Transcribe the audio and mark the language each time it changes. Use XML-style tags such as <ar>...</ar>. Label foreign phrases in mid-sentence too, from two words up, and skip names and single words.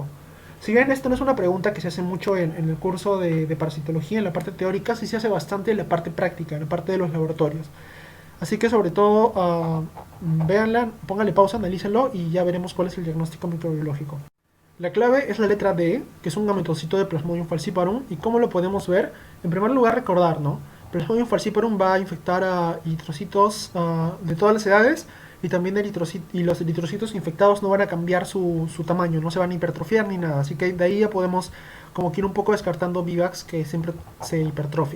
<es>Si bien esto no es una pregunta que se hace mucho en el curso de parasitología, en la parte teórica, sí se hace bastante en la parte práctica, en la parte de los laboratorios. Así que sobre todo véanla, pónganle pausa, analícenlo y ya veremos cuál es el diagnóstico microbiológico. La clave es la letra D, que es un gametocito de Plasmodium falciparum. ¿Y cómo lo podemos ver? En primer lugar, recordar, ¿no? Plasmodium falciparum va a infectar a eritrocitos de todas las edades, y también los eritrocitos infectados no van a cambiar su tamaño, no se van a hipertrofiar ni nada. Así que de ahí ya podemos como que ir un poco descartando vivax, que siempre se hipertrofia.</es>